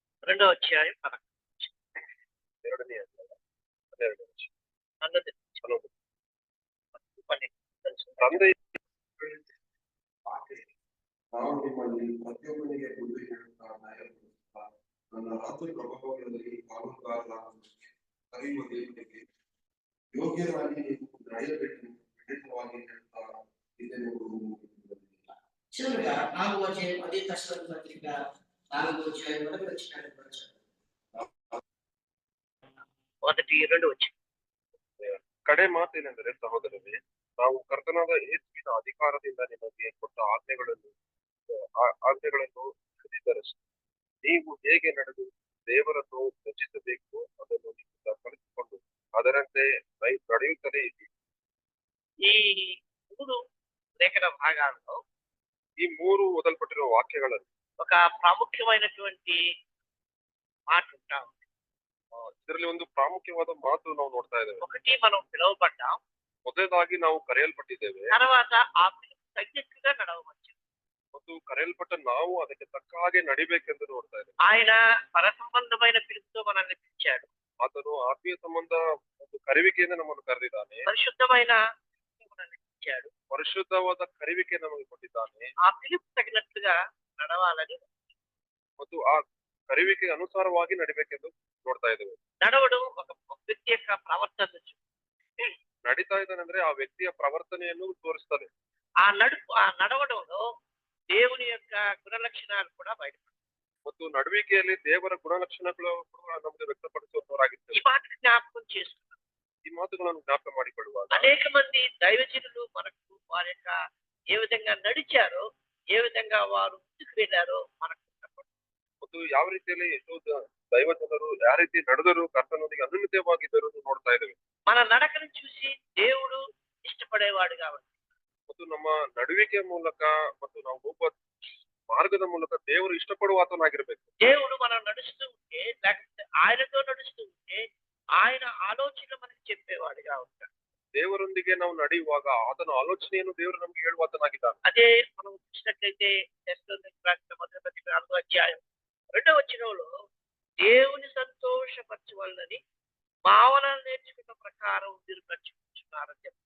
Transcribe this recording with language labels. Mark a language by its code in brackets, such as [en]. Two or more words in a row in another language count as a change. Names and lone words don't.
[te] రెండో అధ్యాయం 11. [kn] ಎರಡನೇ ಅಧ್ಯಾಯ 12 ವಚನ. 11 ಹನ್ನೊಂದು. 12. ತಂದೆ ನಾವು ನಿಮ್ಮಲ್ಲಿ ಪ್ರತಿಯೊಬ್ಬನಿಗೆ ಬುದ್ಧಿ ಹೇಳುತ್ತಾ ನ್ಯಾಯಪಡಿಸುತ್ತಾ ನನ್ನ ರಾಜ್ಯ ಪ್ರಭಾವಗಳಲ್ಲಿ ಪಾಲುಗಾರರಾಗುವುದಕ್ಕೆ ಕರೆಯುವ ದೇವರಿಗೆ ಯೋಗ್ಯರಾಗಿ ನೀವು ನಡೆಯಬೇಕು ಖಂಡಿತವಾಗಿ ಹೇಳುತ್ತಾ ಇದೆನ್ನುವುದು [te] చివరిగా 4వ అధ్యాయం అదే దశరథ పత్రిక 4వ అధ్యాయం మొదటి వచనాన్ని పరచారు. 1-2 [kn] ಕಡೆ ಮಾತೇನೆಂದರೆ ಸಹೋದರರೇ, ನಾವು ಕರ್ತನಾದ ಯೇಸುವಿನ ಅಧಿಕಾರದಿಂದ ನಿಮಗೆ ಕೊಟ್ಟ ಆಜ್ಞೆಗಳನ್ನು ಹಿಡಿದಿದ್ದರಷ್ಟೇ. ನೀವು ಹೇಗೆ ನಡೆದು ದೇವರನ್ನು ಮೆಚ್ಚಿಸಬೇಕು ಅದನ್ನು ನಿಮ್ಮಿಂದ ಕಲಿತುಕೊಂಡು ಅದರಂತೆ ನಡೆಯುತ್ತಲೇ ಇದ್ದೀರಿ. [te] ఈ 3 లేఖన భాగాల్లో [kn] ಈ 3 ಓದಲ್ಪಟ್ಟಿರುವ ವಾಕ್ಯಗಳಲ್ಲಿ [te] ఒక ప్రాముఖ్యమైనటువంటి మాట ఉంటా ఉంది. [kn] ಇದರಲ್ಲಿ ಒಂದು ಪ್ರಾಮುಖ್ಯವಾದ ಮಾತು ನಾವು ನೋಡ್ತಾ ಇದ್ದೇವೆ. [te] ఒకటి మనం పిలువబడ్డాం, [kn] ಮೊದಲನೇದಾಗಿ ನಾವು ಕರೆಯಲ್ಪಟ್ಟಿದ್ದೇವೆ, [te] తర్వాత ఆ పిలుపు తగ్గట్టుగా నడవవచ్చు. [kn] ಮತ್ತು ಕರೆಯಲ್ಪಟ್ಟ ನಾವು ಅದಕ್ಕೆ ತಕ್ಕ ಹಾಗೆ ನಡಿಬೇಕೆಂದು ನೋಡ್ತಾ ಇದ್ದೇವೆ. [te] ఆయన పరసంబంధమైన పిలుపుతో మనల్ని పిలిచాడు. [kn] ಆತನು ಆತ್ಮೀಯ ಸಂಬಂಧ ಒಂದು ಕರೆವಿಕೆಯಿಂದ ನಮ್ಮನ್ನು ಕರೆದಿದ್ದಾನೆ. [te] పరిశుద్ధమైన మనల్ని పిలిచాడు. [kn] ಪರಿಶುದ್ಧವಾದ ಕರೆವಿಕೆ ನಮಗೆ ಕೊಟ್ಟಿದ್ದಾನೆ. [te] ఆ పిలుపు తగినట్లుగా నడవాలని, [kn] ಮತ್ತು ಆ ಕರೆವಿಕೆಗೆ ಅನುಸಾರವಾಗಿ ನಡಿಬೇಕೆಂದು ನೋಡ್ತಾ ಇದ್ದೇವೆ. [te] నడవడం ఒక వ్యక్తి యొక్క ప్రవర్తన [kn] ನಡೀತಾ ಇದ್ದಾನಂದ್ರೆ ಆ ವ್ಯಕ್ತಿಯ ಪ್ರವರ್ತನೆಯನ್ನು ತೋರಿಸ್ತದೆ. [te] ఆ నడవడంలో దేవుని యొక్క గుణలక్షణాలు కూడా బయటపడతాయి. [kn] ಮತ್ತು ನಡುವಿಕೆಯಲ್ಲಿ ದೇವರ ಗುಣಲಕ್ಷಣಗಳು ಕೂಡ ನಮಗೆ ವ್ಯಕ್ತಪಡಿಸುವವರಾಗಿರ್ತದೆ. [te] ఈ మాట జ్ఞాపకం చేసుకున్నాం. [kn] ಈ ಮಾತುಗಳನ್ನು ಜ್ಞಾಪಕ ಮಾಡಿಕೊಳ್ಳುವಾಗ [te] అనేక మంది దైవజనులు మనకు వారి యొక్క ఏ విధంగా నడిచారో, ఏ విధంగా వారు ముందుకు వెళ్ళారో మనకు [kn] ಮತ್ತು ಯಾವ ರೀತಿಯಲ್ಲಿ ಎಷ್ಟೋ ದೈವ ಜನರು ಯಾವ ರೀತಿ ನಡೆದರು, ಕರ್ತನೊಂದಿಗೆ ಅನುಮಿತವಾಗಿದ್ದರು ನೋಡ್ತಾ ಇದ್ದೇವೆ. [te] మన నడకను చూసి దేవుడు ఇష్టపడేవాడు కాబట్టి, [kn] ಮತ್ತು ನಮ್ಮ ನಡುವಿಕೆ ಮೂಲಕ ಮತ್ತು ನಾವು ಹೋಗುವ ಮಾರ್ಗದ ಮೂಲಕ ದೇವರು ಇಷ್ಟಪಡುವಾತನಾಗಿರ್ಬೇಕು. [te] దేవుడు మనం నడుస్తూ ఉంటే, లేకపోతే ఆయనతో నడుస్తూ ఉంటే ఆయన ఆలోచనలు మనకి చెప్పేవాడుగా ఉంటాడు. [kn] ದೇವರೊಂದಿಗೆ ನಾವು ನಡೆಯುವಾಗ ಆತನ ಆಲೋಚನೆಯನ್ನು ದೇವರು ನಮ್ಗೆ ಹೇಳುವಾತನಾಗಿದ್ದಾನೆ. [te] అదే మనం చూసినట్లయితే మొదటి పత్రిక 4వ అధ్యాయం 2వ వచనంలో దేవుని సంతోషపరచవాలని భావనలు నేర్చుకున్న ప్రకారం మీరు నడుచుకుంటున్నారని చెప్తారు.